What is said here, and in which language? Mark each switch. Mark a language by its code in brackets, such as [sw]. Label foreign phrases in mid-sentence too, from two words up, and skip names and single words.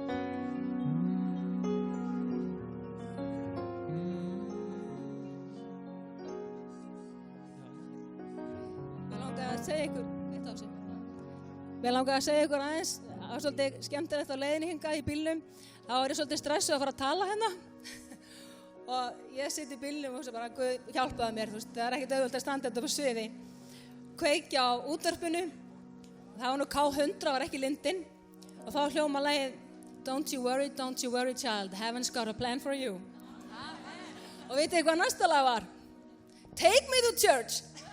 [is] Mér langaði að segja ykkur aðeins, það var svolítið skemmtilegt á leiðinni hingað í bílnum. Þá var ég svolítið stressuð að fara að tala hérna. Og ég sitt í bílnum og hugsa bara, Guð hjálpaði mér, það er ekkert auðvelt að standa þetta på sviði. Kveikja á útvarpinu, það var nú K100, var ekki Lindin. Og þá hljóma lagið, [en] don't you worry child, heaven's got a plan for you. [is] Og vitið þið hvað næsta lag var? [en] Take me to church.